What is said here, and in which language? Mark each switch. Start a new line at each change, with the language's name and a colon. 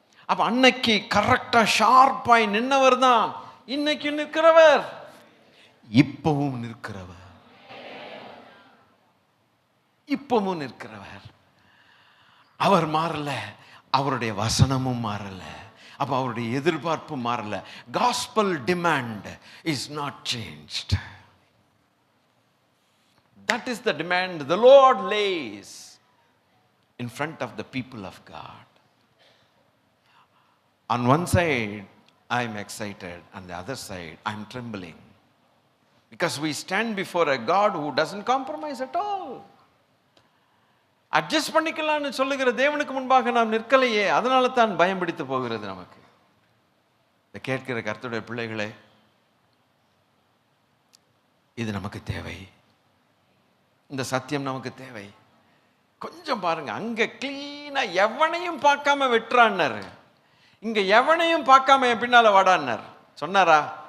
Tamil: அப்ப அன்னைக்கு கரெக்டா ஷார்ப்பாய் நின்னவர் தான் இன்னைக்கு நிற்கிறவர், இப்பவும் நிற்கிறவர், இப்பவும் நிற்கிறவர். அவர் மாறல, அவருடைய வசனமும் மாறல, அப்ப அவருடைய எதிர்பார்ப்பு மாறல.
English: gospel demand is not changed. That is the demand the Lord lays in front of the people of God. On one side I am excited, on the other side I am trembling, because we stand before a God who doesn't compromise at all.
Tamil: Adjust பண்ணிக்கலாம்னு சொல்லுகிற தேவனுக்கு முன்பாக நாம் நிற்கலையே, அதனால தான் பயம் பிடித்து போகிறது நமக்கு. இதை கேட்கிற கர்த்தருடைய பிள்ளைகளே, இது நமக்கு தேவை. இந்த சத்தியம் நமக்கு தேவை. கொஞ்சம் பாருங்க, அங்க கிளீனா எவனையும் பார்க்காம வெட்டுறான்னாரு, இங்க எவனையும் பார்க்காம என் பின்னால வாடான்னார். சொன்னாரா?